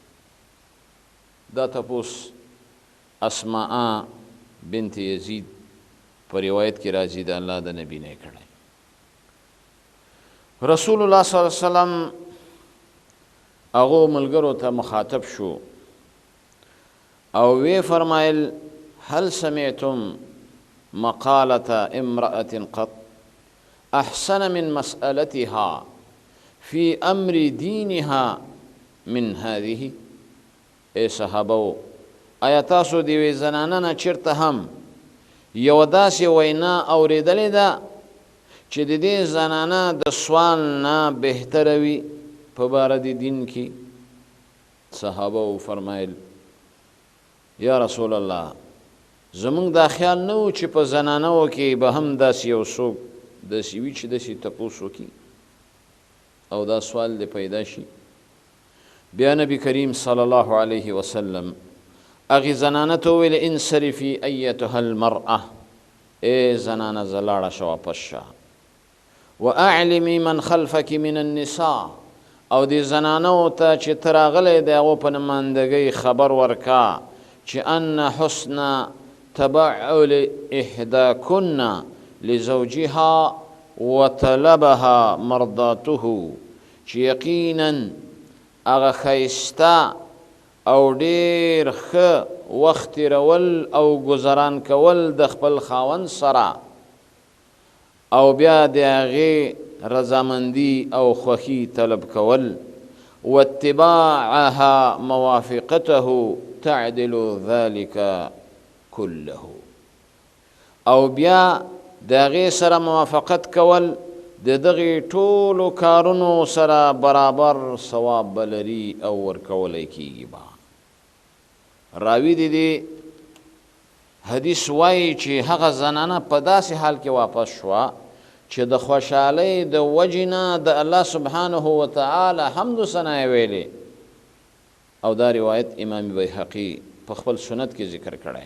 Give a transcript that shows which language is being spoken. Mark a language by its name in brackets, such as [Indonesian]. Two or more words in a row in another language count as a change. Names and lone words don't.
[Pashto] دا تپوس اسماء بنت یزید په روایت کې راځي د الله د نبی نه کړی. رسول الله صلی الله علیه وسلم هغو ملګرو ته مخاطب شو او وی فرمایل [Arabic] هل سمعتم مقالة امرأة قط احسن من مسألتها في امر دینها من هذه؟ [Pashto] ای صحابو، آیا تاسو د یوې زنانه نه چېرته هم یوه داسې وینا اورېدلې ده چې د دې زنانه د سوال نه بهتره وي په باره د دین کې؟ صحابه فرمایل یا رسول الله، زمونږ دا خیال نه و چې په زنانو کې به هم داسې یو څوک داسې وي چې داسې تپوس وکړي او دا سوال دې پیدا شي. [Arabic] بیا نبی کریم صلی الله علیه وسلم هغې زنانه ته وویل انصرفي ایتها المرأه، [Pashto] ای زنانه زه لاړه شه واپس شه، [Arabic] واعلمي من خلفك من النساء، [Pashto] او دې زنانو ته چې ته راغلی د هغو په نمایندګۍ خبر ورکا چې [Arabic] ان حسن تبعل احداکن لزوجها وطلبها مرضاته، [Pashto] چې یقینا هغه ښایسته او ډېر ښه وخت تېرول او ګذران کول د خپل خاوند سره او بیا د هغې رضامندي او خوښي طلب کول، [Arabic] واتباعها موافقته تعدل ذلك كله، [Pashto] او بیا د هغې سره موافقت کول د دغې ټولو کارونو سره برابر ثواب به لري او ورکولی کېږي به. راوي د دې حدیث وایي چې هغه زنانه په داسې حال کې واپس شوه چې د خوشحالۍ د وجې نه د الله سبحانه وتعالی حمد و ثنا یې ویلې، او دا روایت امام بیهقي په خپل سنت کې ذکر کړی.